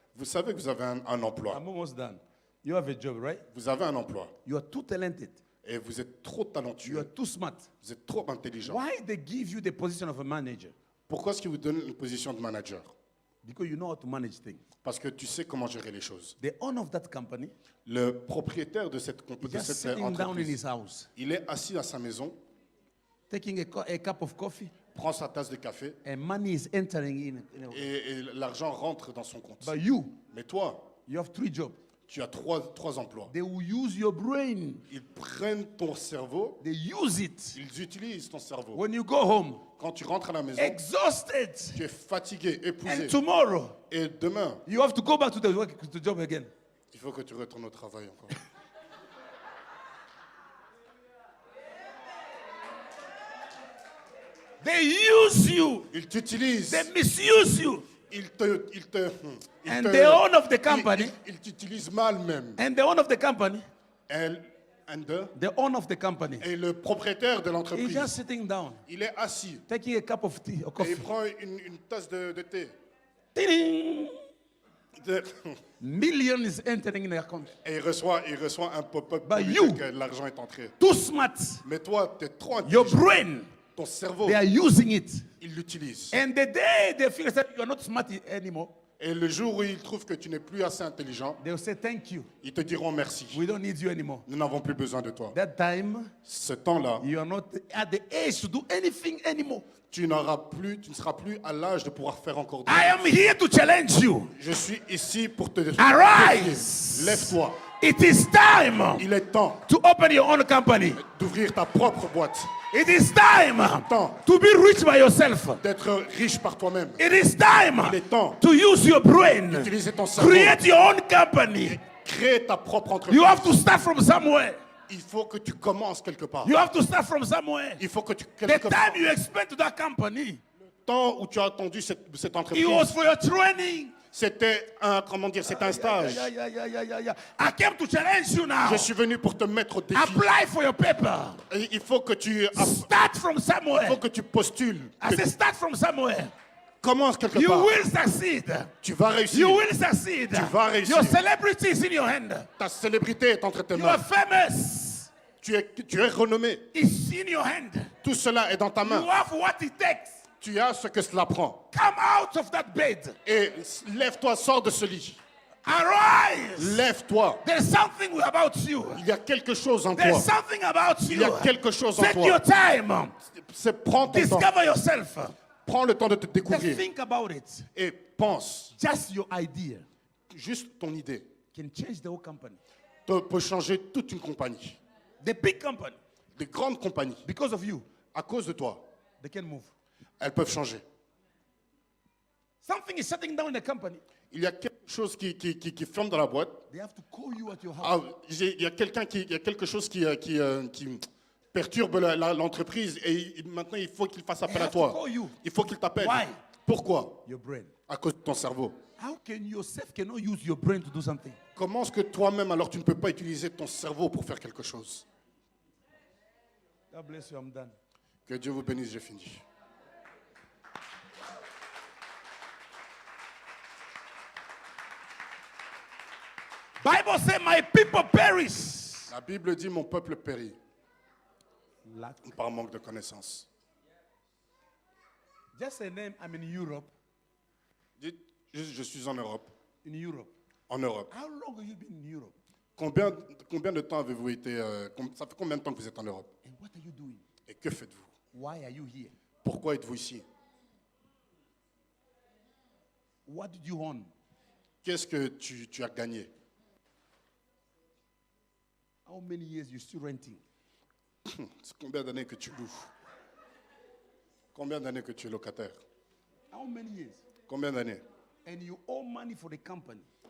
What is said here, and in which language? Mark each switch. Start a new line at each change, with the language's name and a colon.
French: Vous savez que vous avez un emploi.
English: I'm almost done. You have a job, right?
French: Vous avez un emploi
English: You are too talented.
French: et vous êtes trop
English: You are
French: talentueux.
English: too smart.
French: Vous êtes trop intelligent.
English: Why they give you the position of a manager?
French: Pourquoi est-ce qu'ils vous donnent une position de manager?
English: Because you know how to manage things.
French: Parce que tu sais comment gérer les choses.
English: The owner of that company
French: Le propriétaire de cette
English: is just sitting down in
French: entreprise,
English: his house,
French: il est assis à sa maison,
English: taking a cup of coffee,
French: prend sa tasse de café
English: and money is entering in.
French: et l'argent rentre dans son compte.
English: But you
French: Mais toi,
English: have 3 jobs.
French: tu as trois emplois.
English: They will use your brain.
French: Ils prennent ton cerveau,
English: They use it.
French: ils utilisent ton cerveau.
English: When you go home,
French: Quand tu rentres à la maison,
English: exhausted.
French: tu es fatigué, épuisé.
English: And tomorrow,
French: Et demain,
English: you have to go back to the job again.
French: il faut que tu retournes au travail encore.
English: They use you.
French: Ils t'utilisent.
English: They misuse you.
French: Ils
English: And the owner of the company,
French: ils t'utilisent mal même.
English: and the owner of the company, The owner of the company,
French: Et le propriétaire de
English: he's
French: l'entreprise,
English: just sitting down,
French: il est assis
English: taking a cup of tea or
French: et
English: coffee.
French: il prend une tasse de thé. Ding! De-
English: Million is entering in the account.
French: Et il reçoit un pop-up
English: But
French: pour lui
English: you-
French: dire que l'argent est entré.
English: Too smart.
French: Mais toi, tu es trop
English: Your
French: intelligent.
English: brain,
French: Ton cerveau,
English: they are using it.
French: il l'utilise.
English: And the day they figure that you are not smart anymore,
French: Et le jour où ils trouvent que tu n'es plus assez intelligent,
English: They'll say, thank you.
French: ils te diront merci.
English: We don't need you anymore.
French: Nous n'avons plus besoin de toi.
English: That time,
French: Ce temps-là,
English: you are not at the age to do anything anymore.
French: tu ne seras plus à l'âge de pouvoir faire encore des
English: I am here to challenge you.
French: Je suis ici pour te
English: Arise.
French: défier. Lève-toi.
English: It is time
French: Il est temps
English: to open your own company.
French: d'ouvrir ta propre boîte,
English: It is time
French: temps
English: to be rich by yourself.
French: d'être riche par toi-même.
English: It is time
French: Il est temps
English: to use your brain.
French: d'utiliser ton cerveau.
English: Create your own company.
French: Crée ta propre entreprise.
English: You have to start from somewhere.
French: Il faut que tu commences quelque part.
English: You have to start from somewhere.
French: Il faut que tu
English: The
French: quelque part.
English: time you expend to that company,
French: Temps où tu as attendu cette
English: it was
French: entreprise,
English: for your training.
French: c'était un c'était un stage.
English: Yeah. I came to challenge you now.
French: Je suis venu pour te mettre au défi.
English: Apply for your paper.
French: Et il faut que tu
English: Start from somewhere.
French: postules.
English: I said start from somewhere.
French: Commence quelque
English: You
French: part.
English: will succeed.
French: Tu vas réussir.
English: You will succeed.
French: Tu vas réussir.
English: Your celebrity is in your hand.
French: Ta célébrité est entre tes
English: You
French: mains.
English: are famous.
French: Tu es renommé.
English: It's in your hand.
French: Tout cela est dans ta
English: You
French: main.
English: have what it takes.
French: Tu as ce que cela prend.
English: Come out of that bed.
French: Et lève-toi, sors de ce lit.
English: Arise.
French: Lève-toi.
English: There's something about you.
French: Il y a quelque chose en toi.
English: There's something about
French: Il y
English: you.
French: a quelque chose en
English: Take
French: toi.
English: your time.
French: Prends ton temps.
English: Discover yourself.
French: Prends le temps de te
English: Just
French: découvrir.
English: think about it.
French: Et pense.
English: Just your idea
French: Juste ton idée
English: can change the whole company.
French: peut changer toute une compagnie.
English: The big company,
French: Des grandes compagnies,
English: because of you,
French: à cause de toi,
English: they can move.
French: elles peuvent changer.
English: Something is shutting down the company.
French: Il y a quelque chose qui ferme dans la boîte.
English: They have to call you at your house.
French: Ah, il y a quelque chose qui perturbe l'entreprise et maintenant il faut qu'il fasse appel à
English: have to
French: toi.
English: call you.
French: Il faut qu'il t'appelle.
English: Why?
French: Pourquoi?
English: Your brain.
French: À cause de ton cerveau.
English: How can yourself cannot use your brain to do something?
French: Comment est-ce que toi-même alors tu ne peux pas utiliser ton cerveau pour faire quelque chose?
English: God bless you, I'm done.
French: Que Dieu vous bénisse, j'ai fini.
English: Bible say my people perish.
French: La Bible dit mon peuple périt
English: Lack.
French: par manque de connaissances.
English: Just a name, I'm in Europe.
French: Dites, je suis en Europe.
English: In Europe.
French: En Europe.
English: How long have you been in Europe?
French: Combien de temps avez-vous été ça fait combien de temps que vous êtes en Europe?
English: And what are you doing?
French: Et que faites-vous?
English: Why are you here?
French: Pourquoi êtes-vous ici?
English: What did you own?
French: Qu'est-ce que tu as gagné?
English: How many years you still renting?
French: C'est combien d'années que tu loues? Combien d'années que tu es locataire?
English: How many years?
French: Combien d'années?
English: And you owe money for the company.